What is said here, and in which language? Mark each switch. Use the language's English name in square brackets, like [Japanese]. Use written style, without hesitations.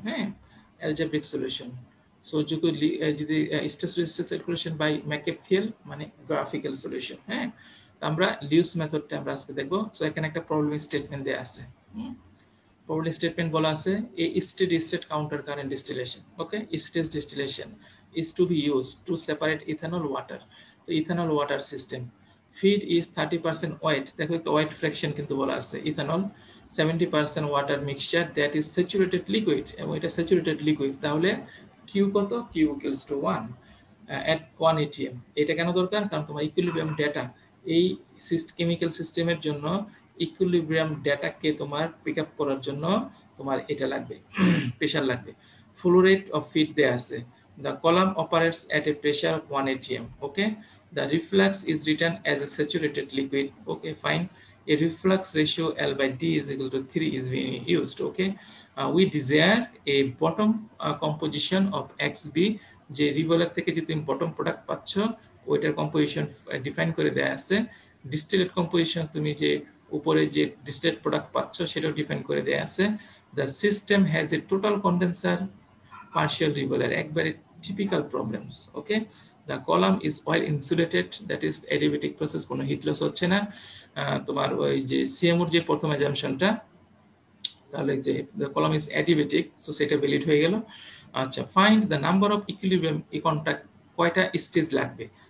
[Bangla] হ্যাঁ, algebraic solution. So যদি stage two stage calculation by ম্যাকেপথিয়াল মানে গ্রাফিক্যাল সলিউশন। হ্যাঁ, আমরা লিউস মেথডটা আমরা আজকে দেখবো। সো এখানে একটা প্রবলেম স্টেটমেন্ট দেয়া আছে। [English] Problem statement বলা আছে a steady state counter current distillation, okay, stage distillation is to be used to separate ethanol water. তো ethanol water system feed is 30% weight, দেখো একটা weight fraction কিন্তু বলা আছে, ethanol 70% water mixture that is saturated liquid, এবং এটা saturated liquid, তাহলে Q কত? Q equals to 1 at 1 atm। [Bangla] এটা কেন দরকার? কারণ তোমার ইকুইলিব্রিয়াম ডেটা, এই কেমিক্যাল সিস্টেমের জন্য ইকুইলিব্রিয়াম ডেটাকে তোমার পিক আপ করার জন্য তোমার এটা লাগবে, প্রেসার লাগবে। ফ্লো রেট অফ ফিড দেয়া আছে। [English] The column operates at a pressure of 1 atm. Okay, the reflux is written as a saturated liquid. Okay, fine. A reflux ratio L by D is equal to 3 is being used. Okay, we desire a bottom composition of XB. [Bangla] যে রিভলার থেকে যে তুমি bottom product পাচ্ছ ওইটার composition define করে দেয়া আছে। ডিস্টিলেট composition তুমি যে উপরে যে ডিস্টিলেট প্রোডাক্ট পাচ্ছ সেটাও ডিফাইন করে দেয়া আছে। [English] The system has a total condenser partial revealer, একবারে typical problems. Okay, the column is oil insulated, that is adiabatic process, [Bangla] কোনো হিট লস হচ্ছে না। তোমার ওই যে সিএমওর যে প্রথম অ্যাজাম্পশনটা, তাহলে যে [English] the column is adiabatic, [Bangla] so সেটা ভ্যালিড হয়ে গেল। [English] আচ্ছা, find the number of equilibrium contact, [Bangla] কয়টা স্টেজ লাগবে?